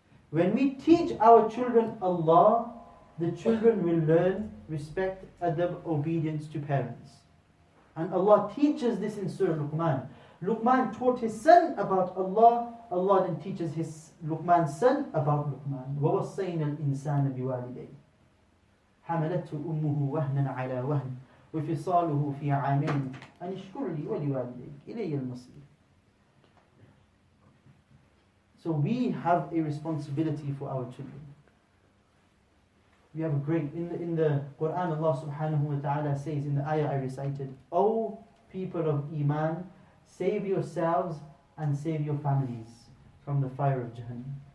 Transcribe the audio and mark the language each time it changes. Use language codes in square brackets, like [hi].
[en] When we teach our children Allah, the children will learn respect, adab, obedience to parents. And Allah teaches this in Surah Luqman. Luqman taught his son about Allah. Allah then teaches Luqman's son about Luqman. [ar] وَوَصَّيْنَا الْإِنسَانَ بِوَالِدَيْهِ حَمَلَتْهُ أُمُّهُ وَهْنًا عَلَى وَهْنٍ وفصاله في عامين أن اشكر لي ولوالديك إلي المصير. [en] So we have a responsibility for our children. We have a great, in the Quran, Allah subhanahu wa ta'ala says in the ayah I recited, O people of Iman, save yourselves and save your families from the fire of Jahannam.